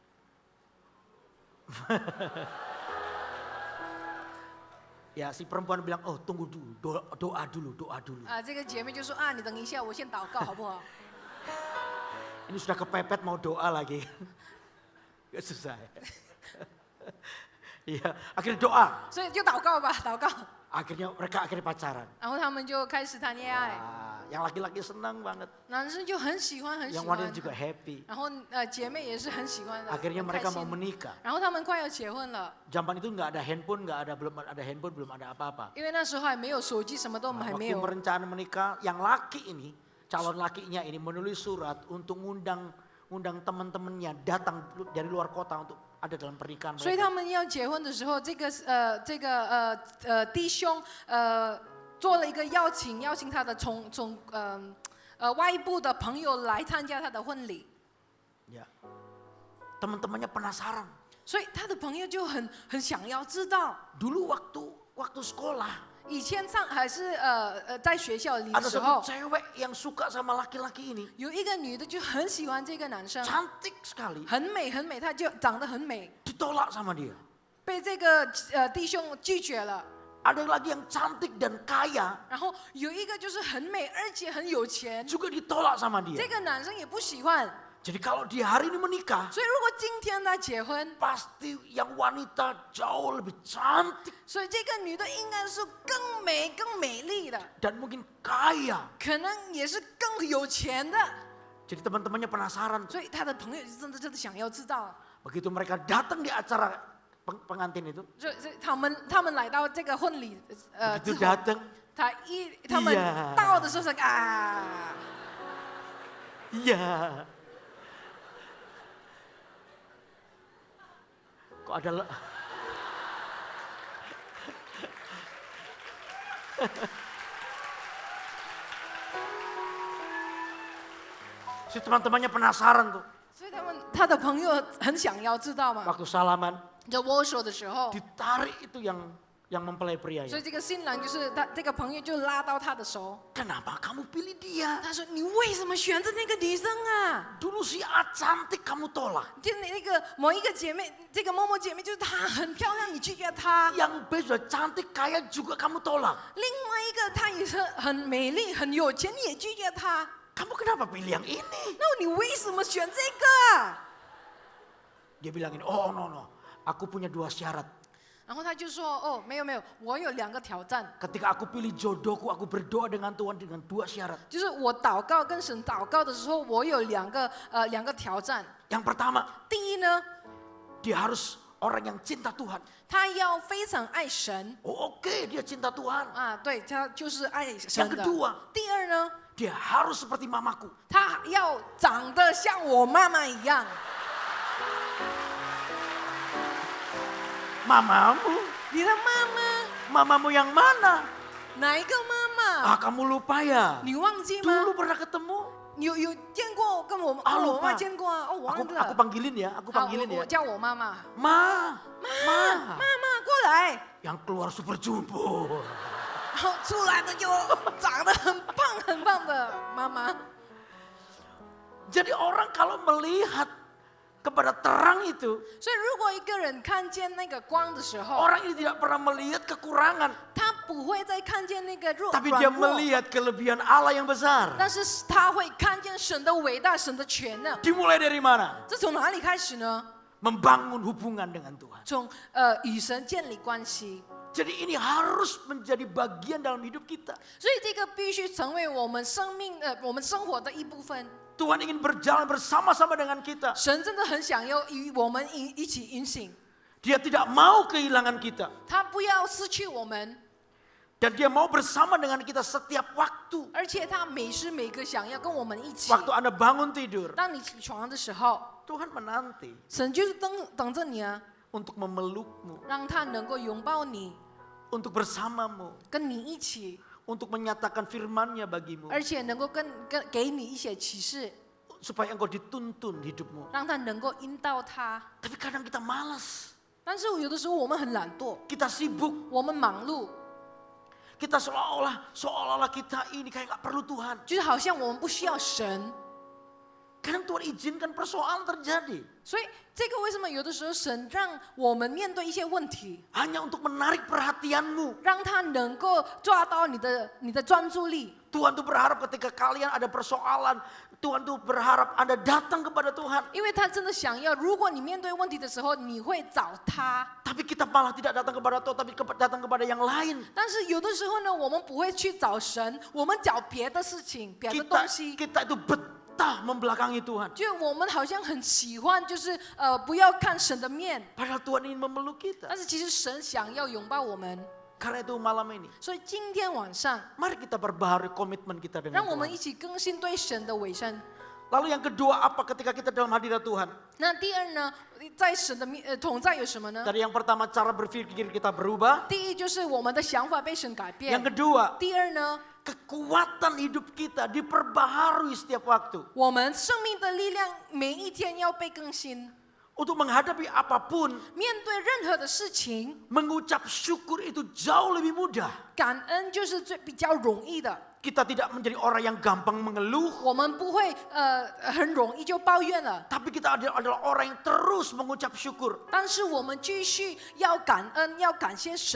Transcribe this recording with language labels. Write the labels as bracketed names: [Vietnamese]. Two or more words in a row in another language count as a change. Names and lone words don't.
[Indonesian] ya si perempuan bilang, oh tunggu dulu, doa dulu. [Chinese] 这个姐妹就说啊，你等一下，我先祷告好不好？ [Indonesian] Ini sudah kepepet mau doa lagi. Gak susah ya. Iya, akhirnya doa. [Chinese] 所以就祷告吧，祷告。 [Indonesian] Mereka akhirnya pacaran. [Chinese] 然后他们就开始谈恋爱， [Indonesian] Yang laki-laki senang banget, [Chinese] 男生就很喜欢，很喜 [Indonesian] yang [Chinese] 欢 [Indonesian] wanita。juga happy. [Chinese] 然后姐妹也是很喜欢的。 [Indonesian] Akhirnya [Chinese] 很开 [Indonesian] mereka [Chinese] 心 [Indonesian] mau menikah. [Chinese] 然后他们快要结婚了， [Indonesian] Zaman itu nggak ada handphone, belum ada handphone, belum ada apa-apa. [Chinese] 因为那时候还没有手机，什么都还没 [Indonesian] Waktu [Chinese] 有。 [Indonesian] merencana menikah, yang laki ini, calon lakinya ini menulis surat untuk ngundang teman-temannya datang dari luar kota untuk ada dalam pernikahan [Chinese] 所以 [Indonesian] mereka. [Chinese] 他们要结婚的时候，这个弟兄做了一个邀请他的从外部的朋友来参加他的婚礼。 [Indonesian] Ya. Teman-temannya penasaran. [Chinese] 所以他的朋友就很想要知道， [Indonesian] Dulu waktu sekolah, [Chinese] 以前还是在学校里的 [Indonesian] ada [Chinese] 时候 [Indonesian] satu，cewek yang suka sama laki-laki ini. [Chinese] 有一个女的就很喜欢这个男生， [Indonesian] Cantik sekali. [Chinese] 很美，她就长得很美， [Indonesian] Ditolak sama dia. [Chinese] 被这个弟兄拒绝了。 [Indonesian] Ada lagi yang cantik dan kaya, [Chinese] 然后有一个就是很美而且很有钱， [Indonesian] juga ditolak sama [Chinese] 这 [Indonesian] dia. [Chinese] 个男生也不喜欢。 [Indonesian] Jadi kalau dia hari ini menikah, [Chinese] 所以如果今天他结婚， [Indonesian] pasti yang wanita jauh lebih cantik [Chinese] 所以这个女的应该是更美、更美丽的， [Indonesian] dan mungkin kaya. [Chinese] 可能也是更有钱的。 [Indonesian] Jadi teman-temannya penasaran. [Chinese] 所以他的朋友真的想要知道。 [Indonesian] Begitu mereka datang di acara pengantin itu, [Chinese] 所以他们来到这个婚礼之 [Indonesian] begitu [Chinese] 后， [Indonesian] datang, [Chinese] 他们 [Indonesian] Iya [Chinese] 到的时候是啊， [Indonesian] iya. Kok ada si teman-temannya penasaran tuh. [Chinese] 所以他的朋友很想要知道嘛。 [Indonesian] Waktu salaman, [Chinese] 在握手的时候， [Indonesian] ditarik itu yang mempelai pria [Chinese] 所以 [Indonesian] itu. [Chinese] 这个新郎就是他这个朋友就拉到他的手， [Indonesian] Kenapa kamu pilih dia? [Chinese] 他说：“你为什么选择那个女生啊？ [Indonesian] Dulu si A cantik kamu tolak. [Chinese] 就那个某一个姐妹，这个某某姐妹就是她很漂亮，你拒绝她； [Indonesian] Yang B sudah cantik kaya juga kamu tolak. [Chinese] 另外一个她也是很美丽、很有钱，你也拒绝她。 [Indonesian] Kamu kenapa pilih yang ini? [Chinese] 那你为什么选这个啊？” [Indonesian] Dia bilang ini, [English] oh no, [Indonesian] aku punya 2 syarat. [Chinese] 然后他就说：“哦，没有，我有2个挑战， [Indonesian] Ketika aku pilih jodohku, aku berdoa dengan Tuhan dengan 2 syarat. [Chinese] 就是我祷告跟神祷告的时候，我有2个挑战。 [Indonesian] Yang pertama, [Chinese] 第一呢， [Indonesian] dia harus orang yang cinta Tuhan. [Chinese] 他要非常爱神 [Indonesian] Oh, oke, dia cinta Tuhan. [Chinese] 啊，对他就是爱神 [Indonesian] Yang [Chinese] 的。 [Indonesian] kedua, [Chinese] 第二呢， [Indonesian] dia harus seperti mamaku. [Chinese] 他要长得像我妈妈一样。 [Indonesian] Mamamu? [Chinese] 你的妈妈 [Indonesian] Mamamu yang mana? [Chinese] 哪一个妈妈？ [Indonesian] Kamu lupa ya? [Chinese] 你忘记吗？ [Indonesian] Dulu pernah ketemu. [Chinese] 有见过，跟我啊我妈 [Indonesian] lupa [Chinese] 见过啊。哦，我忘 [Indonesian] Aku [Chinese] 了。 [Indonesian] panggilin ya, aku [Chinese] 好， [Indonesian] panggilin [Chinese] 我 [Indonesian] ya. [Chinese] 叫我妈妈。 [Indonesian] Ma. [Chinese] 妈妈过来。 [Indonesian] Yang keluar super jumbo. [Chinese] 然后出来的就长得很棒的妈妈。 [Indonesian] Jadi orang kalau melihat kepada terang itu, [Chinese] 所以如果一个人看见那个光的时候， [Indonesian] orang ini tidak pernah melihat kekurangan, [Chinese] 他不会再看见那个 [Indonesian] tapi dia [Chinese] 软弱， [Indonesian] melihat kelebihan Allah yang besar. [Chinese] 但是他会看见神的伟大、神的全能。 [Indonesian] Dimulai dari mana? [Chinese] 这从哪里开始呢？ [Indonesian] Membangun hubungan dengan Tuhan. [Chinese] 从与神建立关系。 [Indonesian] Jadi ini harus menjadi bagian dalam hidup kita. [Chinese] 所以这个必须成为我们我们生活的一部分。 [Indonesian] Tuhan ingin berjalan bersama-sama dengan kita. [Chinese] 神真的很想要与我们一起运行， [Indonesian] Dia tidak mau kehilangan kita. [Chinese] 他不要失去我们， [Indonesian] Dan dia mau bersama dengan kita setiap waktu. [Chinese] 而且他每时每刻想要跟我们一起。 [Indonesian] Waktu Anda bangun tidur, [Chinese] 当你起床的时候， [Indonesian] Tuhan menanti. [Chinese] 神就是等着你啊。 [Indonesian] untuk memelukmu, [Chinese] 让他能够拥抱你， [Indonesian] untuk bersamamu, [Chinese] 跟你一起， [Indonesian] untuk menyatakan firman-Nya bagimu, [Chinese] 而且能够给你一些启示， [Indonesian] supaya engkau dituntun hidupmu. [Chinese] 让他能够引导他。 [Indonesian] Tapi kadang kita malas, [Chinese] 但是有的时候我们很懒惰， [Indonesian] kita sibuk, [Chinese] 我们忙碌， [Indonesian] kita seolah-olah kita ini kayak nggak perlu Tuhan. [Chinese] 就是好像我们不需要神。 [Indonesian] Kadang Tuhan izinkan persoalan terjadi [Chinese] 所以这个为什么有的时候神让我们面对一些问题， [Indonesian] hanya untuk menarik perhatianmu. [Chinese] 让他能够抓到你的专注力。 [Indonesian] Tuhan tuh berharap ketika kalian ada persoalan, Tuhan tuh berharap Anda datang kepada Tuhan. [Chinese] 因为他真的想要，如果你面对问题的时候，你会找他。 [Indonesian] Tapi kita malah tidak datang kepada Tuhan, tapi datang kepada yang lain. [Chinese] 但是有的时候呢，我们不会去找神，我们找别的事情、别的东西。 [Indonesian] Kita itu betah membelakangi Tuhan. [Chinese] 就我们好像很喜欢，就是不要看神的面， [Indonesian] Padahal Tuhan ingin memeluk kita. [Chinese] 但是其实神想要拥抱我们。 [Indonesian] Karena itu malam ini, [Chinese] 所以今天晚上， [Indonesian] mari kita perbaharui komitmen kita dengan [Chinese] 让我们 [Indonesian] Tuhan. [Chinese] 一起更新对神的委身。 [Indonesian] Lalu yang kedua apa ketika kita dalam hadirat Tuhan? [Chinese] 那第二呢，在神的同在有什么呢？ [Indonesian] Tadi yang pertama cara berpikir kita berubah. [Chinese] 第一就是我们的想法被神改变。 [Indonesian] Yang kedua, [Chinese] 第二呢， [Indonesian] kekuatan hidup kita diperbaharui setiap waktu. [Chinese] 我们生命的力量每一天要被更新。 [Indonesian] Untuk menghadapi apapun, [Chinese] 面对任何的事情， [Indonesian] mengucap syukur itu jauh lebih mudah. [Chinese] 感恩就是比较容易的。 [Indonesian] Kita tidak menjadi orang yang gampang mengeluh, [Chinese] 我们不会很容易就抱怨了， [Indonesian] tapi kita adalah orang yang terus mengucap syukur. [Chinese] 但是我们继续要感恩，要感谢神。